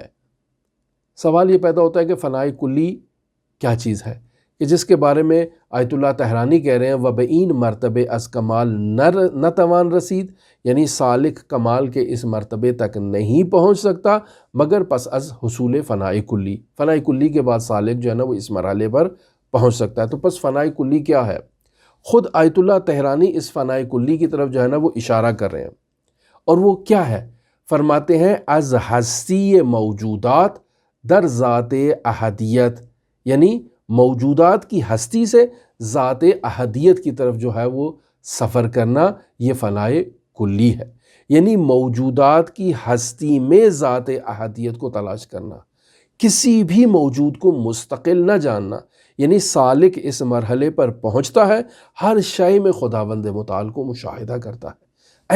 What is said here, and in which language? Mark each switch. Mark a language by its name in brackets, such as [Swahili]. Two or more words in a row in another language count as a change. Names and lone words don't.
[Urdu] سوال یہ پیدا ہوتا ہے کہ فنائے کلی کیا چیز ہے؟ کہ جس کے بارے میں آیت اللہ طحرانی کہہ رہے ہیں [Persian] وبعین مرتبے از کمال نہ توان رسید، [Urdu] یعنی سالک کمال کے اس مرتبے تک نہیں پہنچ سکتا مگر [Persian] پس از حصول فناء کلی، [Urdu] فناء کلی کے بعد سالک جو ہے نا وہ اس مرحلے پر پہنچ سکتا ہے۔ تو پس فناء کلی کیا ہے؟ خود آیت اللہ طحرانی اس فناء کلی کی طرف جو ہے نا وہ اشارہ کر رہے ہیں، اور وہ کیا ہے؟ فرماتے ہیں [Persian] از ہستی موجودات در ذات احدیت، [Urdu] یعنی موجودات کی ہستی سے ذات احدیت کی طرف جو ہے وہ سفر کرنا، یہ فناء کلی ہے۔ یعنی موجودات کی ہستی میں ذات احدیت کو تلاش کرنا، کسی بھی موجود کو مستقل نہ جاننا، یعنی سالک اس مرحلے پر پہنچتا ہے، ہر شے میں خداوند متعال کو مشاہدہ کرتا ہے۔